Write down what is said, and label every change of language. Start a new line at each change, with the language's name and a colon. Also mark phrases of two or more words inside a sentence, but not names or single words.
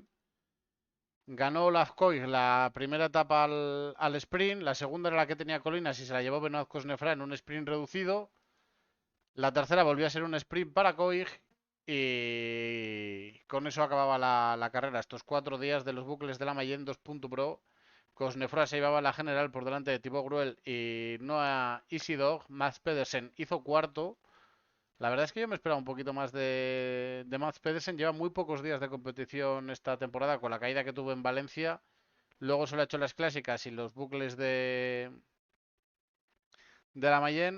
Spanish: Ganó Olaf Koig la primera etapa al sprint, la segunda era la que tenía colinas y se la llevó Benoit Cosnefra en un sprint reducido. La tercera volvió a ser un sprint para Koig y con eso acababa la carrera. Estos 4 días de los bucles de la Mayenne 2.pro. Cosnefroy se llevaba la general por delante de Thibaut Gruel y Noah Isidog. Mads Pedersen hizo cuarto. La verdad es que yo me esperaba un poquito más de Mads Pedersen. Lleva muy pocos días de competición esta temporada con la caída que tuvo en Valencia. Luego solo ha hecho las clásicas y los bucles de la Mayenne.